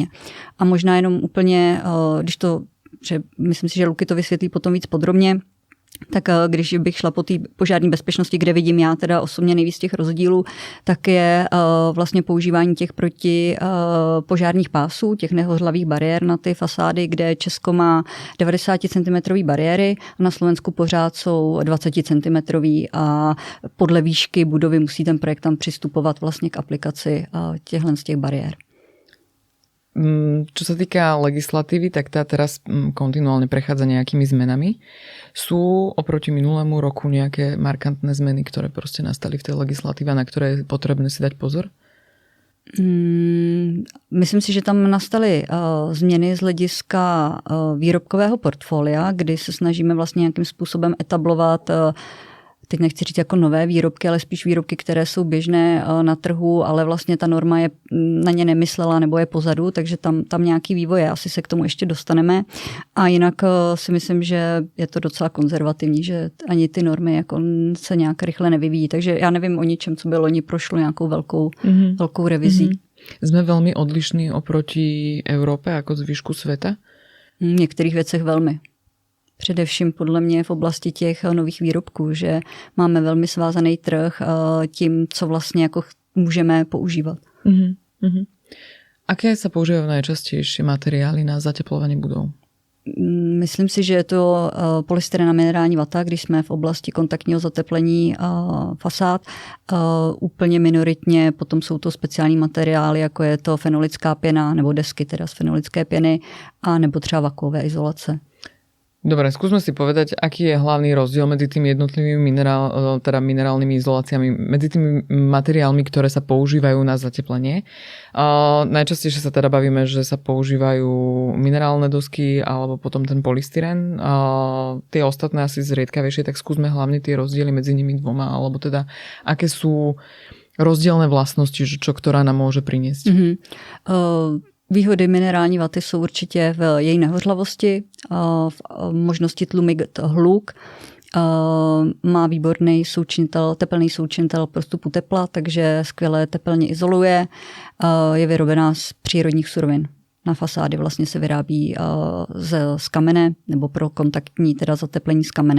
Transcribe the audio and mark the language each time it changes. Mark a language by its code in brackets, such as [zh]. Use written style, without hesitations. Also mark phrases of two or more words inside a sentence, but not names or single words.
[cs] A možná jenom úplně, myslím si, že Luky to vysvětlí potom víc podrobně, tak když bych šla po té požární bezpečnosti, kde vidím já teda osobně nejvíc těch rozdílů, tak je vlastně používání těch protipožárních pásů, těch nehořlavých bariér na ty fasády, kde Česko má 90 cm bariéry a na Slovensku pořád jsou 20 cm a podle výšky budovy musí ten projektant přistupovat vlastně k aplikaci těchhle z těch bariér. [sk] Čo sa týka legislatívy, tak tá teraz kontinuálne prechádza nejakými zmenami. Sú oproti minulému roku nejaké markantné zmeny, ktoré proste nastali v tej legislatíve, na ktoré je potrebné si dať pozor? [cs] Myslím si, že tam nastaly změny z hlediska výrobkového portfolia, kdy se snažíme vlastně nějakým způsobem etablovat, teď nechci říct jako nové výrobky, ale spíš výrobky, které jsou běžné na trhu, ale vlastně ta norma je na ně nemyslela nebo je pozadu, takže tam nějaký vývoj je, asi se k tomu ještě dostaneme. A jinak si myslím, že je to docela konzervativní, že ani ty normy jako se nějak rychle nevyvíjí, takže já nevím o ničem, co by loni prošlo nějakou velkou revizí. [sk] Sme veľmi odlišní oproti Európe ako zvyšku sveta? [cs] V některých věcech velmi. Především podle mě v oblasti těch nových výrobků, že máme velmi svázaný trh tím, co vlastně jako můžeme používat. [sk] Aké sa používajú najčastejšie materiály na zateplovanie budov? [cs] Myslím si, že je to polystyren a minerální vata, když jsme v oblasti kontaktního zateplení fasád. Úplně minoritně potom jsou to speciální materiály, jako je to fenolická pěna nebo desky teda z fenolické pěny a nebo třeba vakuové izolace. [sk] Dobre, skúsme si povedať, aký je hlavný rozdiel medzi tými jednotlivými minerálnymi izoláciami, medzi tými materiálmi, ktoré sa používajú na zateplenie. Najčastejšie sa teda bavíme, že sa používajú minerálne dosky alebo potom ten polystyren. Tie ostatné asi zriedkavejšie, tak skúsme hlavne tie rozdiely medzi nimi dvoma, alebo teda aké sú rozdielne vlastnosti, čo ktorá nám môže priniesť. [cs] Výhody minerální vaty jsou určitě v její nehořlavosti, v možnosti tlumit hluk, má výborný tepelný součinitel prostupu tepla, takže skvěle tepelně izoluje, je vyrobená z přírodních surovin. Na fasády vlastně se vyrábí z kamene nebo pro kontaktní teda zateplení z kamene.